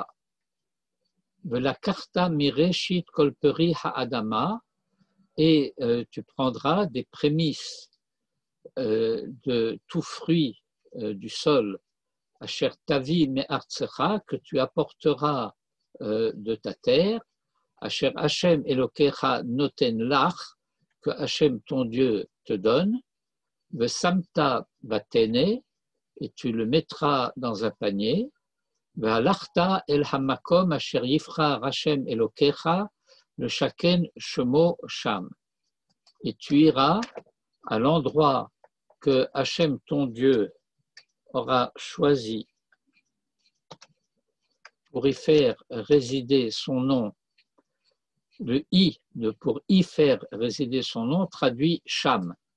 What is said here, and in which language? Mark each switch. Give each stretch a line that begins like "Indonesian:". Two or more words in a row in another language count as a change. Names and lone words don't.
Hebrew: ולקחת מראשית כל פרי האדמה,
French: et tu prendras des prémices de tout fruit du sol,
Hebrew: אשר תביא מארצך,
French: que tu apporteras de ta terre,
Hebrew: אשר השם אלוקיך נותן לך,
French: que Hashem ton Dieu te donne,
Hebrew: ושמת בטנא,
French: et tu le mettras dans un panier,
Hebrew: והלכת אל המקום אשר יבחר השם אלוקיך לשכן שמו שם.
French: Et tu iras à l'endroit que Hashem ton Dieu aura choisi pour y faire résider son nom. Le i pour y faire résider son nom traduit Sham.